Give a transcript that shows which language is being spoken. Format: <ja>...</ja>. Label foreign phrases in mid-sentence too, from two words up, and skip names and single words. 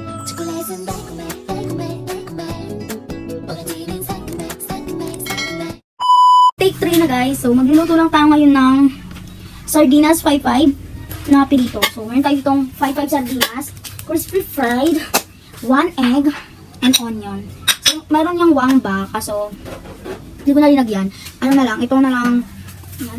<ko>초콜릿은 달콤해 달콤해 달콤해 오렌지는 상큼해 상큼해 상큼해.</ko> <tl>Take 3 na guys. So, magluluto lang tayo ngayon ng sardinas 5-5 na pirito. So, meron tayo itong 5-5 sardinas,</tl> <en>crispy fried, 1 egg, and onion.</en> <tl>So, meron yung wangba, kaso hindi ko na linagyan. Ano na lang, ito na lang. Yan.</tl>